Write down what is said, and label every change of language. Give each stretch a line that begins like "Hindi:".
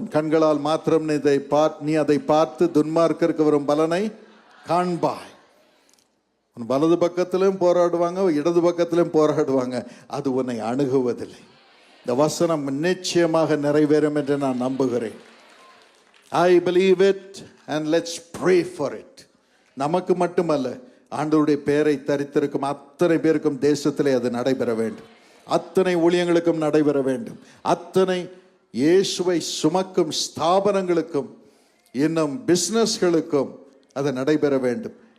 Tamil: உன் கண்களால் மாத்திரம் நீ அதை பார்த்து துன்மார்க்கருக்கு வரும் பலனை காண்பாய். உன் வலது பக்கத்திலும் போராடுவாங்க, இடது பக்கத்திலும் போராடுவாங்க, அது உன்னை அணுகுவதில்லை. இந்த வசனம் நிச்சயமாக நிறைவேறும் என்று நான் நம்புகிறேன்.
English: I believe it and let's pray for it.
Tamil: நமக்கு மட்டுமல்ல, ஆண்டவருடைய பெயரை தரித்திருக்கும் அத்தனை பேருக்கும் தேசத்திலே அது நடைபெற வேண்டும். அத்தனை ஊழியங்களுக்கும் நடைபெற வேண்டும். அத்தனை இயேசுவை சுமக்கும் ஸ்தாபனங்களுக்கும், இன்னும் பிசினஸ்களுக்கும் அது நடைபெற வேண்டும்.